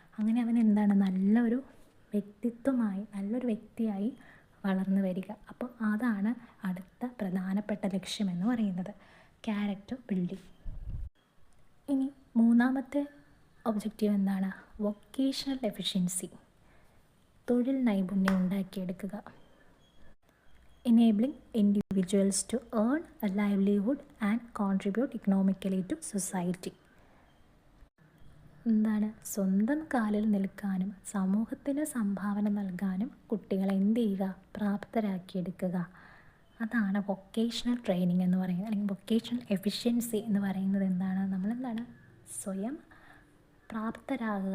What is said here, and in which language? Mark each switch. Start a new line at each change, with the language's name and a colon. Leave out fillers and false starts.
Malayalam: അങ്ങനെ അവൻ നല്ലൊരു വ്യക്തിത്വമായി, നല്ലൊരു വ്യക്തിയായി വളർന്നു വരിക. അപ്പോൾ അതാണ് അടുത്ത പ്രധാനപ്പെട്ട ലക്ഷ്യമെന്ന് പറയുന്നത്, ക്യാരക്ടർ ബിൽഡിംഗ്. ഇനി മൂന്നാമത്തെ ഒബ്ജക്റ്റീവ് വൊക്കേഷണൽ എഫിഷ്യൻസി, തൊഴിൽ നൈപുണ്യം ഉണ്ടാക്കിയെടുക്കുക.
English: enabling individuals to earn a livelihood and contribute economically to society.
Malayalam: സ്വന്തം കാലിൽ നിൽക്കാനും സമൂഹത്തിന് സംഭാവന നൽകാനും കുട്ടികളെ പ്രാപ്തരാക്കിയെടുക്കുക. അതാണ് വൊക്കേഷണൽ ട്രെയിനിങ് എന്ന് പറയുന്നത്, അല്ലെങ്കിൽ വൊക്കേഷണൽ എഫിഷ്യൻസി എന്ന് പറയുന്നത്. നമ്മൾ സ്വയം പ്രാപ്തരാകുക.